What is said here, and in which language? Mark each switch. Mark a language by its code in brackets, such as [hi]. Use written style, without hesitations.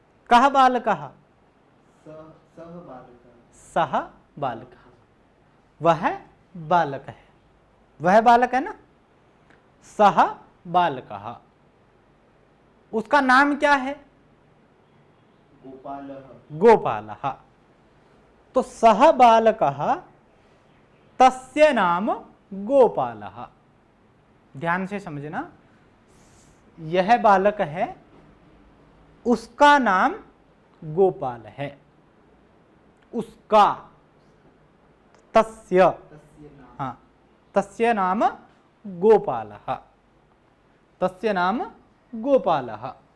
[sa] कः बालकः? सह बालकः। सः बालकः, [hi] वह बालक है, वह बालक है ना। [sa] सह बालकः, [hi] उसका नाम क्या है? [sa] गोपालः। गोपालः। तो सह बालकः तस्य नाम गोपालः। [hi] ध्यान से समझना, यह बालक है, उसका नाम गोपाल है। [sa] उसका, तस्य, हाँ, तस्य नाम गोपालः, तस्य नाम गोपालः।